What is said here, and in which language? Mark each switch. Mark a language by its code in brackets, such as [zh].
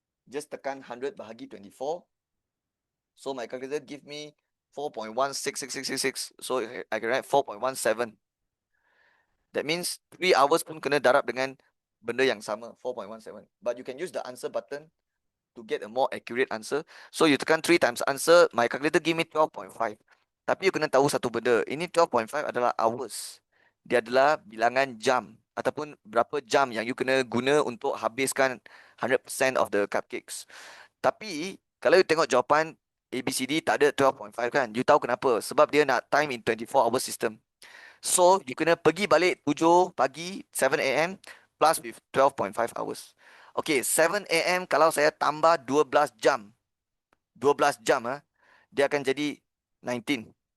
[en] Just tekan 100 bahagi 24. So my calculator give me 4.166666. So I can write 4.17. That means 3 hours [ms] pun kena darab dengan benda yang sama, [en] 4.17. But you can use the answer button to get a more accurate answer. So you tekan 3 times answer, my calculator give me 12.5. [ms] Tapi you kena tahu satu benda, ini 12.5 adalah hours. Dia adalah bilangan jam ataupun berapa jam yang you kena guna untuk habiskan 100% [en] of the cupcakes. [ms] Tapi kalau you tengok jawapan ABCD tak ada 12.5 kan? You tahu kenapa? Sebab dia nak [en] time in 24-hour system. [ms] So you kena pergi balik 7 pagi 7 AM [en] plus with 12.5 hours. [ms] Okay, 7 AM kalau saya tambah 12 jam. 12 jam dia akan jadi 19.